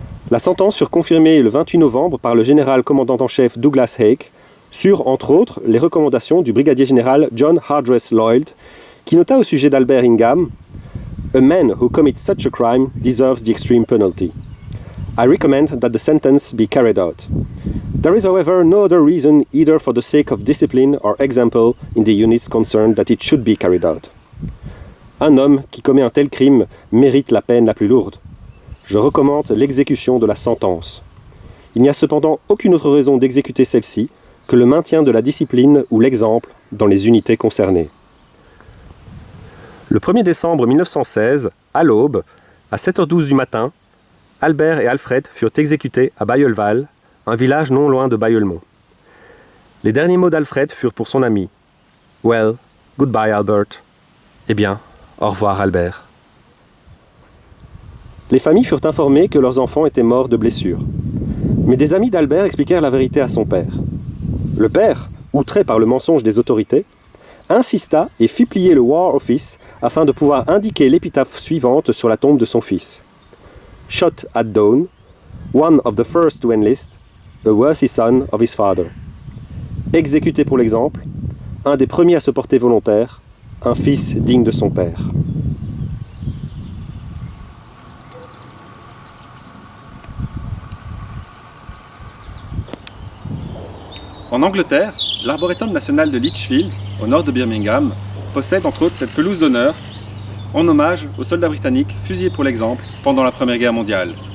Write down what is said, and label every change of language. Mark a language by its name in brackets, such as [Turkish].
[French] La sentence fut confirmée le 28 novembre par le général commandant en chef Douglas Haig, sur, entre autres, les recommandations du brigadier général John Hardress Lloyd, qui nota au sujet d'Albert Ingham « [English] A man who commits such a crime deserves the extreme penalty. I recommend that the sentence be carried out. There is, however, no other reason, either for the sake of discipline or example in the units concerned, that it should be carried out. [French] Un homme qui commet un tel crime mérite la peine la plus lourde. Je recommande l'exécution de la sentence. Il n'y a cependant aucune autre raison d'exécuter celle-ci que le maintien de la discipline ou l'exemple dans les unités concernées. » Le 1er décembre 1916, à l'aube, à 7h12 du matin, Albert et Alfred furent exécutés à Bailleulval, un village non loin de Bailleulmont. Les derniers mots d'Alfred furent pour son ami. « [English] Well, goodbye Albert. [French] » Eh bien, au revoir Albert. Les familles furent informées que leurs enfants étaient morts de blessures. Mais des amis d'Albert expliquèrent la vérité à son père. Le père, outré par le mensonge des autorités, insista et fit plier le War Office afin de pouvoir indiquer l'épitaphe suivante sur la tombe de son fils. [English] Shot at dawn, one of the first to enlist, a worthy son of his father. [French] Exécuté pour l'exemple, un des premiers à se porter volontaire, un fils digne de son père. En Angleterre, l'Arboretum national de Lichfield, au nord de Birmingham, possède entre autres cette pelouse d'honneur en hommage aux soldats britanniques fusillés pour l'exemple pendant la Première Guerre mondiale.